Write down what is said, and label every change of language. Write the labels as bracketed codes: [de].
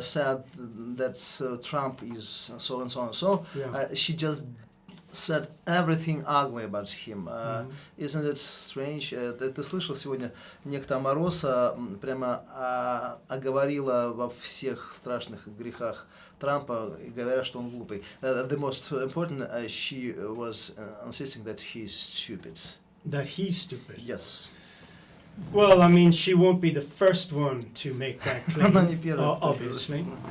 [en] Said that Trump is so and so and so. Yeah. She just said everything ugly about him. Isn't it strange? [ru] Ты слышал сегодня, некто Амароса прямо оговорила во всех страшных грехах Трампа, говоря, что он глупый. [en] The most important, she was insisting that he's stupid. That he's stupid? Yes. Well, I mean, she won't be the first one to make that claim, obviously.